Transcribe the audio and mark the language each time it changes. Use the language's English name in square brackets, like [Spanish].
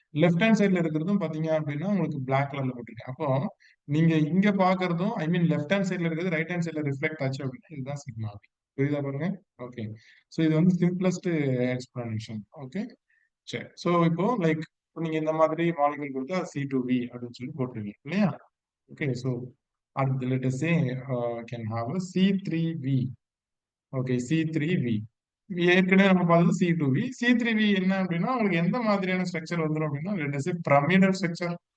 [Tamil] Left hand சைடுல இருக்கிறதும் பாத்தீங்க அப்படின்னா உங்களுக்கு பிளாக் கலர்ல போட்டிருக்கேன். அப்போ நீங்க இங்க பாக்குறதும், ஐ மீன் லெஃப்ட் ஹேண்ட் சைடுல இருக்கிறது ரைட் ஹேண்ட் சைடுல ரிஃப்ளெக்ட் ஆச்சு அப்படின்னா இதுதான் சிக்மா. புரியுதா பாருங்க? ஓகே. ஸோ இது வந்து சிம்பிளஸ்ட் எக்ஸ்பிளனேஷன், ஓகே. சரி. ஸோ இப்போ லைக் நீங்க இந்த மாதிரி மாலிகுல் கொடுத்தா C2V அப்படின்னு சொல்லி போட்டுருவீங்க இல்லையா? ஓகே. ஸோ அடுத்து [English] let us say can have a C3V, okay, C3V. [Tamil] ஏற்கனவே நம்ம பார்த்தது C2V. C3V என்ன அப்படின்னா உங்களுக்கு எந்த மாதிரியான ஸ்ட்ரக்சர் வந்துரும் அப்படின்னா, [English] let us say pyramidal structure.